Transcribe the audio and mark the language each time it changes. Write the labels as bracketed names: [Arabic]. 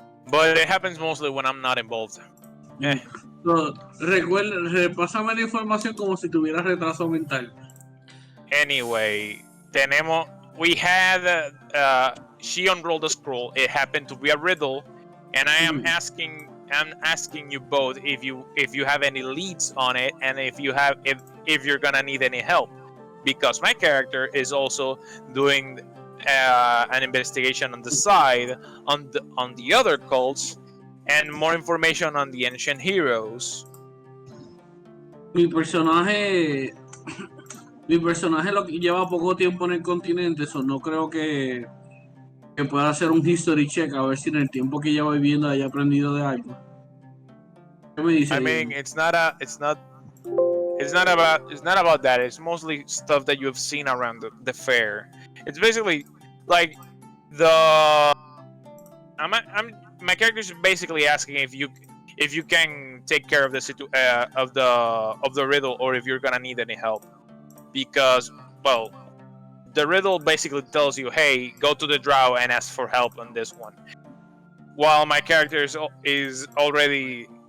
[English] But it happens mostly when I'm not involved. [Spanish] So, repásame la información como si tuviera retraso mental. [English] Anyway, we had she unrolled a scroll. It happened to be a riddle, and I'm asking you both if you have any leads on it, and if you're gonna need any help, because my character is also doing an investigation on the side on the other cults, and more information on the ancient heroes. [Spanish] Mi personaje lo que lleva poco tiempo en el continente, so no creo que pueda hacer un history check a ver si en el tiempo que lleva viviendo haya aprendido de algo. ¿Qué me dice? [English] I mean, it's not about that. It's mostly stuff that you've seen around the fair. It's basically like my character is basically asking if you can take care of the riddle, or if you're gonna need any help, because well, the riddle basically tells you, hey, go to the drow and ask for help on this one, while my character is already